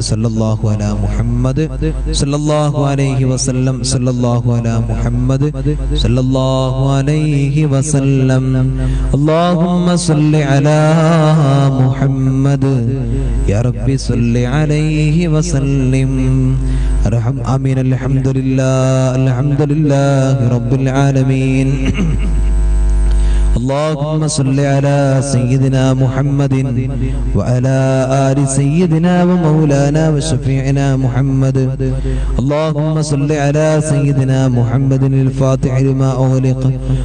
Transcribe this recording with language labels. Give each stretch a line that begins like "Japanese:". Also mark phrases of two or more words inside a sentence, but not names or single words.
Arabic: صلى الله على محمد صلى الله عليه وسلم، صلى الله على محمد صلى الله عليه وسلم. اللهم صل على محمد يا ربي صل عليه وسلم. آمين. الحمد لله رب العالمين. اللهم صل على سيدنا محمد وعلى آل سيدنا ومولانا وشفيعنا محمد. اللهم صل على سيدنا محمد الفاتح لما أغلق